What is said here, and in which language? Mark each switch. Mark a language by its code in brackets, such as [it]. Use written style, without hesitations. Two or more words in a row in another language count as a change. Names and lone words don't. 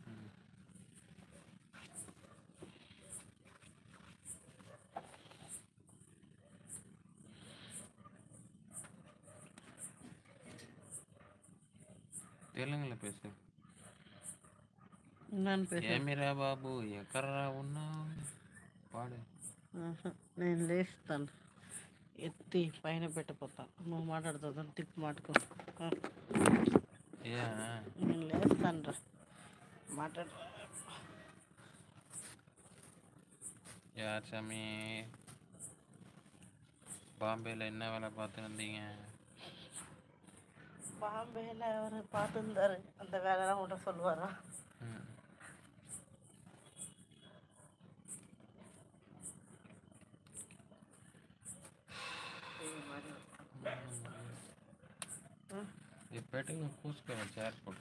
[ta] தெலுங்குல பேசு. என்னன்னு பேச? [te] ఏమిరా బాబు ఎక్కడరా ఉన్నావు? పాడు. నేను లేస్తాను. ఎత్తి పైన పెట్టిపోతాను. నువ్వు మాట్లాడుతుంది తిప్పి మాట్లాడుకో. నేను లేస్తాను రా. మాట్లాడు. [ta] யார் சாமி? பாம்பேல என்ன வேலை பார்த்து வந்தீங்க? பாம்பேல அவர் பார்த்துருந்தாரு. அந்த வேலைலாம் உன்ட்ட சொல்லுவாரா? பெட்டுங்க பூசுக்க சேர் போட்டு.